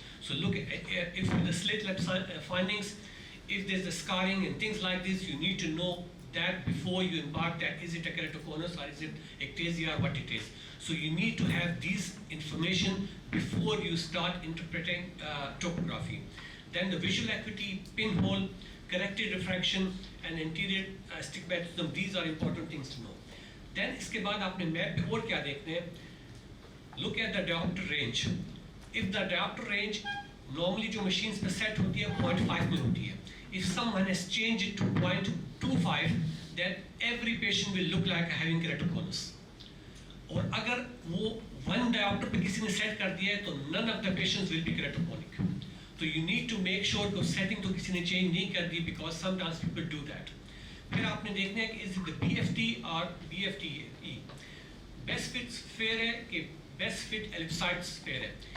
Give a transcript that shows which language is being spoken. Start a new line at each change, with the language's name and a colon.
English: So look at if the slit lamp findings, if there's a scarring and things like this, you need to know that before you embark that is it a keratoconus or is it ectasia or what it is. So you need to have these information before you start interpreting topography. Then the visual acuity, pinhole. corrected refraction and anterior astigmatism. These are important things to know.
Hindi: Then इसके बाद आपने map पे और क्या देखने हैं?
English: Look at the diopter range. If the diopter range normally
Hindi: जो machines पे set होती है 0.5 में होती है.
English: If someone has changed it to 0.25, then every patient will look like having keratoconus.
Hindi: और अगर वो 1 diopter पे किसी ने set कर दिया है तो
English: none of the patients will be keratoconic. So you need to make sure
Hindi: कि setting तो किसी ने change नहीं कर दी,
English: because sometimes people do that.
Hindi: फिर आपने देखना है कि
English: is it the BFT or BFTE. Best fit sphere है कि best fit ellipsoid sphere है.